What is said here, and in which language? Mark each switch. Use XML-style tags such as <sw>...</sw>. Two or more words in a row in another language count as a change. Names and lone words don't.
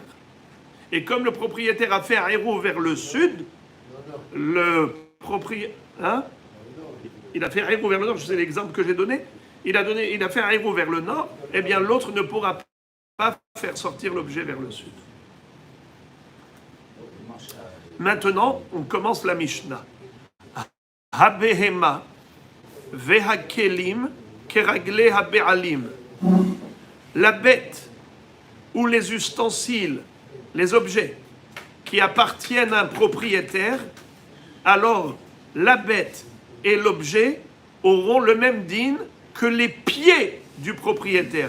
<fr>Et comme le propriétaire a fait un héros vers le sud, le propriétaire... Hein? Il a fait un héros vers le nord, je sais l'exemple que j'ai donné. Il a fait un héros vers le nord, eh bien l'autre ne pourra pas faire sortir l'objet vers le sud. Maintenant, on commence la Mishnah.</fr> <he>הבהמה והכלים כרגלי הבעלים.</he> <fr>La bête ou les ustensiles, les objets qui appartiennent à un propriétaire, alors la bête et l'objet auront le même din que les pieds du propriétaire.</fr>